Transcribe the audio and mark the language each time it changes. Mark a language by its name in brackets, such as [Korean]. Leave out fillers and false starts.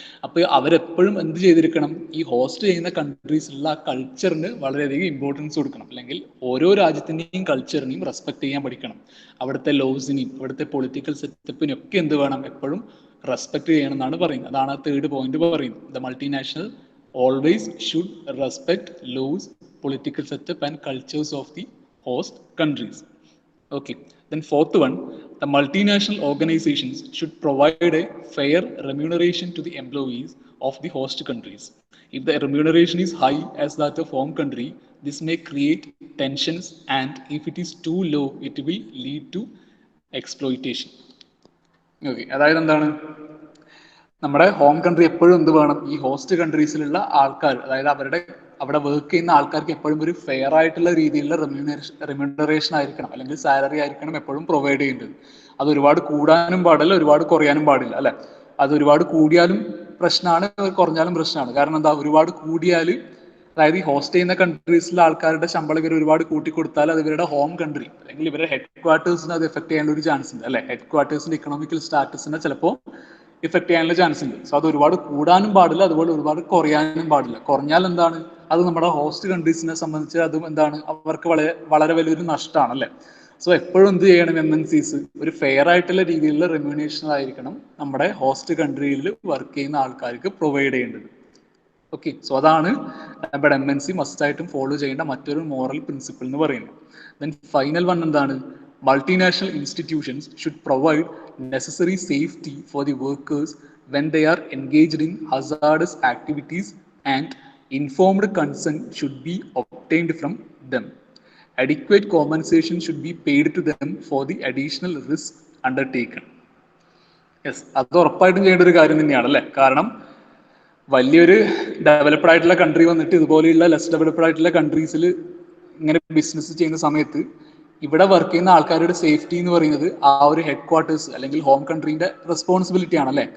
[Malayalam] അപ്പൊ അവരെപ്പോഴും എന്ത് ചെയ്തിരിക്കണം, ഈ ഹോസ്റ്റ് ചെയ്യുന്ന കൺട്രീസിലുള്ള ആ കൾച്ചറിന് വളരെയധികം ഇമ്പോർട്ടൻസ് കൊടുക്കണം, അല്ലെങ്കിൽ ഓരോ രാജ്യത്തിന്റെയും കൾച്ചറിനെയും റെസ്പെക്ട് ചെയ്യാൻ പഠിക്കണം. അവിടുത്തെ ലോസിനെയും അവിടുത്തെ പൊളിറ്റിക്കൽ സെറ്റപ്പിനും ഒക്കെ എന്ത് വേണം, എപ്പോഴും റെസ്പെക്ട് ചെയ്യണം എന്നാണ് പറയുന്നത്. അതാണ് ആ തേർഡ് പോയിന്റ് പറയുന്നത്. [English] The multinational always should respect laws, political setup and cultures of the host countries. Okay, Then fourth one, the multinational organizations should provide a fair remuneration to the employees of the host countries. If the remuneration is high as that of home country, this may create tensions, and if it is too low, it will lead to exploitation. [Malayalam] Okay, അതായത് എന്താണ്, നമ്മുടെ home country എപ്പോഴും എന്ത് വേണം, ഈ host കൺട്രീസിലുള്ള ആൾക്കാർ, അതായത് അവിടെ വർക്ക് ചെയ്യുന്ന ആൾക്കാർക്ക് എപ്പോഴും ഒരു ഫെയർ ആയിട്ടുള്ള രീതിയിലുള്ള റെമ്യൂണറേഷൻ ആയിരിക്കണം, അല്ലെങ്കിൽ സാലറി ആയിരിക്കണം എപ്പോഴും പ്രൊവൈഡ് ചെയ്യേണ്ടത്. അത് ഒരുപാട് കൂടാനും പാടില്ല, ഒരുപാട് കുറയാനും പാടില്ല, അല്ലെ? അത് ഒരുപാട് കൂടിയാലും പ്രശ്നമാണ്, കുറഞ്ഞാലും പ്രശ്നമാണ്. കാരണം എന്താ, ഒരുപാട് കൂടിയാൽ, അതായത് ഈ ഹോസ്റ്റ് ചെയ്യുന്ന കൺട്രീസിലെ ആൾക്കാരുടെ ശമ്പളം ഇവർ ഒരുപാട് കൂട്ടിക്കൊടുത്താൽ അത് ഇവരുടെ ഹോം കൺട്രി അല്ലെങ്കിൽ ഇവരുടെ ഹെഡ് ക്വാർട്ടേഴ്സിനെ അത് എഫക്ട് ചെയ്യാനുള്ള ഒരു ചാൻസ് ഉണ്ട്, അല്ലെ? ഹെഡ് ക്വാർട്ടേഴ്സിന്റെ ഇക്കണോമിക്കൽ സ്റ്റാറ്റസിനെ ചിലപ്പോൾ ഇഫക്ട് ചെയ്യാനുള്ള ചാൻസ് ഉണ്ട്. സോ അത് ഒരുപാട് കൂടാനും പാടില്ല, അതുപോലെ ഒരുപാട് കുറയാനും പാടില്ല. കുറഞ്ഞാൽ എന്താണ്, അത് നമ്മുടെ ഹോസ്റ്റ് കൺട്രീസിനെ സംബന്ധിച്ച് അതും എന്താണ്, അവർക്ക് വളരെ വളരെ വലിയൊരു നഷ്ടമാണ്, അല്ലെ? സോ എപ്പോഴും എന്ത് ചെയ്യണം, MNCs ഒരു ഫെയർ ആയിട്ടുള്ള രീതിയിലുള്ള റെമ്യൂണേഷൻ ആയിരിക്കണം നമ്മുടെ ഹോസ്റ്റ് കൺട്രിയിൽ വർക്ക് ചെയ്യുന്ന ആൾക്കാർക്ക് പ്രൊവൈഡ് ചെയ്യേണ്ടത്. ഓക്കെ, സോ അതാണ് നമ്മുടെ MNC മസ്റ്റ് ആയിട്ടും ഫോളോ ചെയ്യേണ്ട മറ്റൊരു മോറൽ പ്രിൻസിപ്പിൾ എന്ന് പറയുന്നത്. [English] Then final one എന്താണ്, multinational institutions should provide necessary safety for the workers when they are engaged in hazardous activities, and informed consent should be obtained from them. Adequate compensation should be paid to them for the additional risk undertaken. [Malayalam] Yes, അത് ഉറപ്പായിട്ടും ചെയ്യേണ്ട ഒരു കാര്യം തന്നെയാണ്, അല്ലേ? കാരണം വലിയൊരു developed ആയിട്ടുള്ള കൺട്രി വന്നിട്ട് ഇതുപോലെയുള്ള ലെസ് ഡെവലപ്ഡ് ആയിട്ടുള്ള കൺട്രീസിൽ ഇങ്ങനെ ബിസിനസ് ചെയ്യുന്ന സമയത്ത് ഇവിടെ വർക്ക് ചെയ്യുന്ന ആൾക്കാരുടെ സേഫ്റ്റി എന്ന് പറയുന്നത് ആ ഒരു ഹെഡ് ക്വാർട്ടേഴ്സ് അല്ലെങ്കിൽ ഹോം കൺട്രീന്റെ റെസ്പോൺസിബിലിറ്റി ആണ്, അല്ലേ?